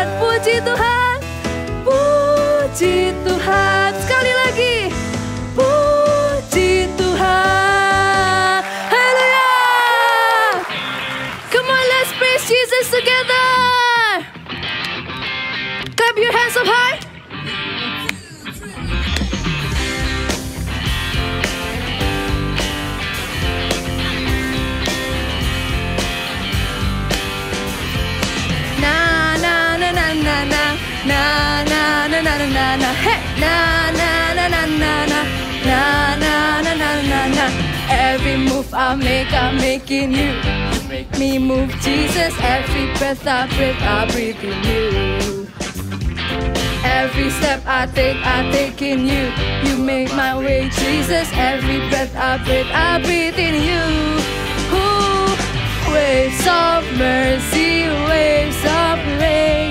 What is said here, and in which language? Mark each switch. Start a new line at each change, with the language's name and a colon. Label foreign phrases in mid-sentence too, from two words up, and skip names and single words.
Indonesian: Puji Tuhan. Puji Tuhan. Sekali lagi. Puji Tuhan. Haleluya.
English: Come on, let's praise Jesus together. Clap your hands up high. Na na na na na na na na na na na na hey na na na na na na na na na na na na. Every move I make, I'm making you. You make Me move Jesus. Every breath I breathe in you. Every step I take in you. You make my way, Jesus. Every breath I breathe in you. Ooh, waves of mercy, waves of grace.